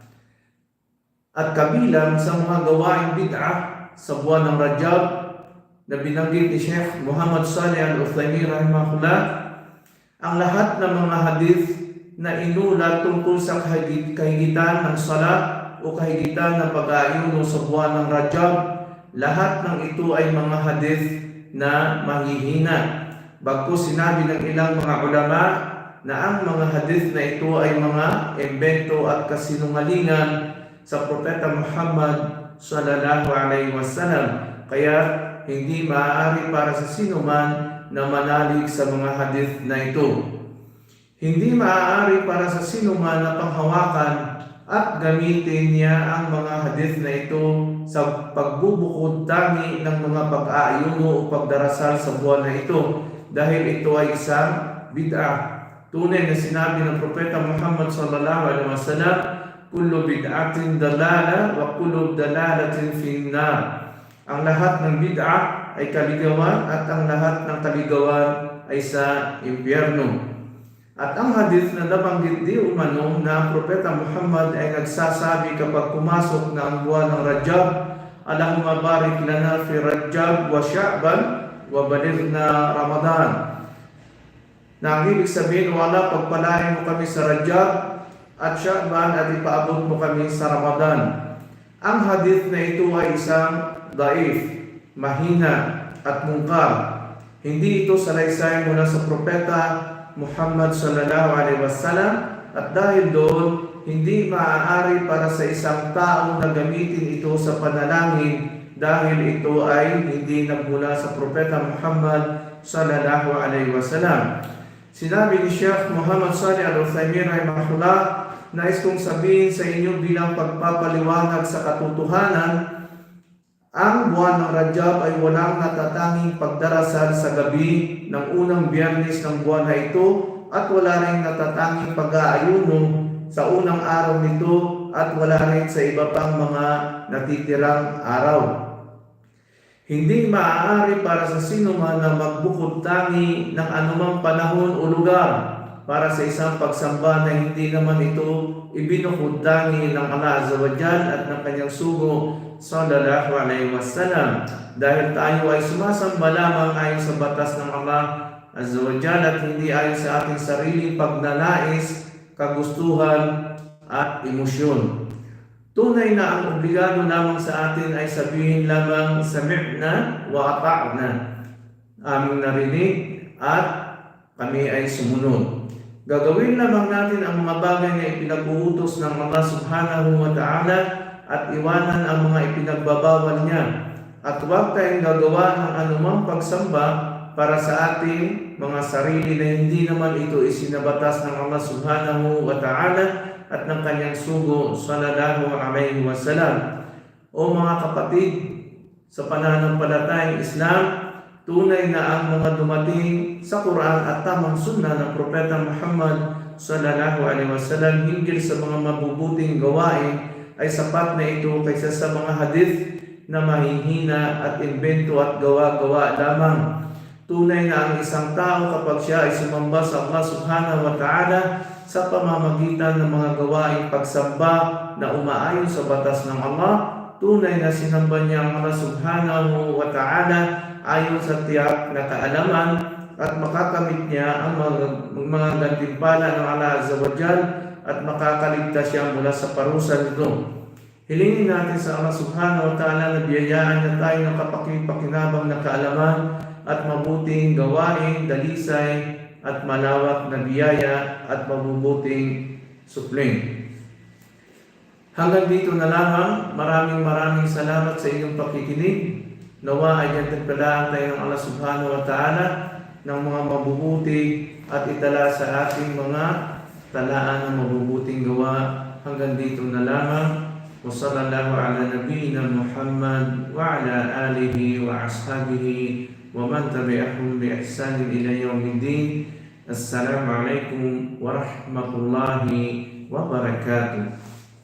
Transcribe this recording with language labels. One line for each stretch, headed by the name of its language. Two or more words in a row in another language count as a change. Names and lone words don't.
Filipino: At kabilang sa mga gawaing bid'ah sa buwan ng Rajab na binanggit ni Sheikh Muhammad Salih Al-Uthaymin rahimahullah, ang lahat ng mga hadith na inulat tungkol sa kahigitan ng salat o kahigitan ng pag-aayuno sa buwan ng Rajab, lahat ng ito ay mga hadith na mahihina. Bagkus sinabi ng ilang mga ulama na ang mga hadith na ito ay mga imbento at kasinungalingan sa Propeta Muhammad
Arabic: صلى الله عليه وسلم.
Filipino: Kaya hindi maaari para sa sinuman na manalig sa mga hadith na ito. Hindi maaari para sa sinuman na panghawakan at gamitin niya ang mga hadith na ito sa pagbubukod tangi ng mga pag-aayuno o pagdarasal sa buwan na ito dahil ito ay isang bid'ah. Tunay na sinabi ng Propeta Muhammad
Arabic: صلى الله عليه وسلم, كل بدعة ضلالة وكل ضلالة في النار.
Filipino: Ang lahat ng bid'ah ay kaligawan at ang lahat ng kaligawan ay sa impyerno. At ang hadith na nabanggit di umano na ang Propeta Muhammad ay nagsasabi kapag pumasok na ang buwan ng Rajab,
Arabic: اللهم بارك لنا في رجب وشعبان وبلغنا رمضان.
Filipino: Na ang ibig sabihin, wala, pagpalain mo kami sa Rajab at Sha'ban at ipaabot mo kami sa Ramadan. Ang hadith na ito ay isang daif, mahina at mungkar. Hindi ito salaysay mula sa Propeta Muhammad
Arabic: صلى الله عليه وسلم
Filipino: at dahil doon hindi maaari para sa isang tao na gamitin ito sa panalangin dahil ito ay hindi nagmula sa Propeta Muhammad
Arabic: صلى الله عليه وسلم.
Filipino: Sinabi ni Sheikh Muhammad Salih Al-Uthaymin rahimahullah, nais kong sabihin sa inyo bilang pagpapaliwanag sa katotohanan, ang buwan ng Rajab ay walang natatanging pagdarasal sa gabi ng unang biyernes ng buwan na ito at wala rin natatanging pag-aayuno sa unang araw nito at wala rin sa iba pang mga natitirang araw. Hindi maaari para sa sinuman na magbukod tangi ng anumang panahon o lugar para sa isang pagsamba na hindi naman ito ibinukod tangi ng Allah
Arabic: عز وجل
Filipino: at ng kanyang sugo
Arabic: صلى الله عليه وسلم,
Filipino: dahil tayo ay sumasamba lamang ayon sa batas ng Allah
Arabic: عز وجل
Filipino: at hindi ayon sa ating sariling pagnanais, kagustuhan at emosyon. Tunay na ang obligado lamang sa atin ay sabihin lamang
Arabic: سمعنا وأطعنا,
Filipino: aming narinig at kami ay sumunod. Gagawin lamang natin ang mga bagay na ipinag-uutos ng Allah
Arabic: سبحانه وتعالى
Filipino: at iwanan ang mga ipinagbabawal niya. At huwag tayong gagawa ng anumang pagsamba para sa ating mga sarili na hindi naman ito isinabatas ng Allah
Arabic: سبحانه وتعالى
Filipino: at ng kanyang sugo
Arabic: صلى الله عليه وسلم.
Filipino: O mga kapatid, sa pananampalatayang Islam, tunay na ang mga dumating sa Quran at tamang sunnah ng Propeta Muhammad
Arabic: صلى الله عليه وسلم
Filipino: hinggil sa mga mabubuting gawain ay sapat na ito kaysa sa mga hadith na mahihina at invento at gawa-gawa lamang. Tunay na ang isang tao kapag siya ay sumamba sa Allah
Arabic: سبحانه وتعالى
Filipino: sa pamamagitan ng mga gawaing pagsamba na umaayon sa batas ng Allah, tunay na sinamba niya ang Allah
Arabic: سبحانه وتعالى
Filipino: ayon sa tiyak na kaalaman at makakamit niya ang mga gantimpala ng Allah
Arabic: عز وجل
Filipino: at makakaligtas siya mula sa parusa nito. Hilingin natin sa Allah
Arabic: سبحانه وتعالى
Filipino: na biyayaan niya tayo ng kapakipakinabang na kaalaman at mabuting gawain, dalisay at malawak na biyaya at mabubuting supling. Hanggang dito na lamang. Maraming salamat sa inyong pakikinig. Nawa ay gantimpalaan tayo ng Allah
Arabic: سبحانه وتعالى
Filipino: ng mga mabubuti at itala sa ating mga talaan ng mabubuting gawa. Hanggang dito na lamang.
Arabic: وصلى الله على نبينا محمد وعلى آله وأصحابه ومن تبعهم بإحسان إلى يوم الدين. السلام عليكم ورحمة الله وبركاته.